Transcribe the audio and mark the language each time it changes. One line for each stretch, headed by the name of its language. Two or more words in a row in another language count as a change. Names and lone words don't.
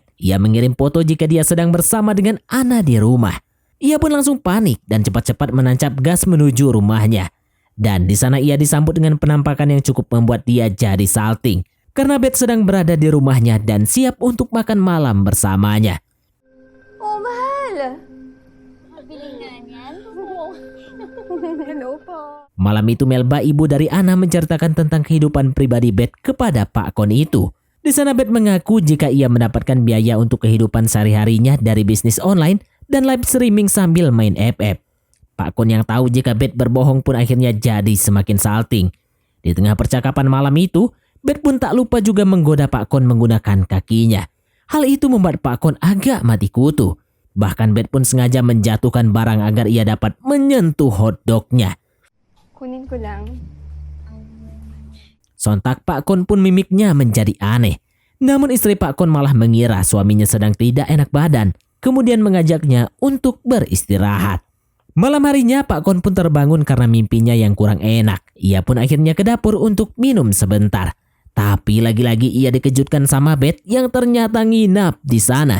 Indonesian: Ia mengirim foto jika dia sedang bersama dengan Ana di rumah. Ia pun langsung panik dan cepat-cepat menancap gas menuju rumahnya. Dan di sana ia disambut dengan penampakan yang cukup membuat dia jadi salting. Karena Beth sedang berada di rumahnya dan siap untuk makan malam bersamanya.
Filipino: Oh, mahal! Mabili nga niyan. Hello po.
Indonesian: Malam itu Melba, ibu dari Ana, menceritakan tentang kehidupan pribadi Beth kepada Pak Kon itu. Di sana Beth mengaku jika ia mendapatkan biaya untuk kehidupan sehari-harinya dari bisnis online dan
English: live streaming
Indonesian: sambil main FF. Pak Kon yang tahu jika Beth berbohong pun akhirnya jadi semakin salting. Di tengah percakapan malam itu, Beth pun tak lupa juga menggoda Pak Kon menggunakan kakinya. Hal itu membuat Pak Kon agak mati kutu. Bahkan Beth pun sengaja menjatuhkan barang agar ia dapat menyentuh hotdognya.
Filipino: Kunin ko lang.
Indonesian: Sontak Pak Kon pun mimiknya menjadi aneh. Namun istri Pak Kon malah mengira suaminya sedang tidak enak badan. Kemudian mengajaknya untuk beristirahat. Malam harinya Pak Kon pun terbangun karena mimpinya yang kurang enak. Ia pun akhirnya ke dapur untuk minum sebentar. Tapi lagi-lagi ia dikejutkan sama Beth yang ternyata nginap di sana.